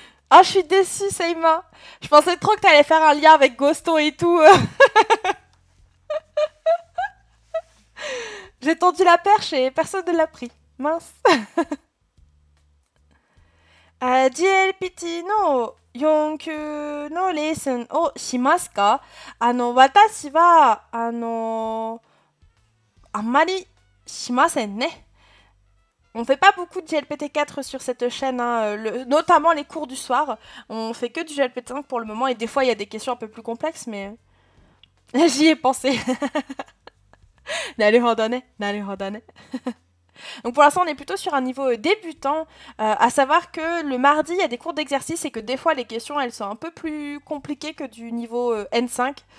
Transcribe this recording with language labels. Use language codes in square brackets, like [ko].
[fr] Ah, je suis déçue, Seima. Je pensais trop que t'allais faire un lien avec Ghosto et tout. J'ai tendu la perche et personne ne l'a pris. Mince. [ja] GLPT の4級のレッスンをしますか？私は、あんまりしませんね。 [fr] On fait pas beaucoup de GLPT4 sur cette chaîne, hein, notamment les cours du soir. On fait que du GLPT5 pour le moment et des fois il y a des questions un peu plus complexes, mais j'y ai pensé. [ja] Naruhodone. [fr] Donc pour l'instant, on est plutôt sur un niveau débutant, à savoir que le mardi, il y a des cours d'exercice et que des fois, les questions, elles sont un peu plus compliquées que du niveau N5.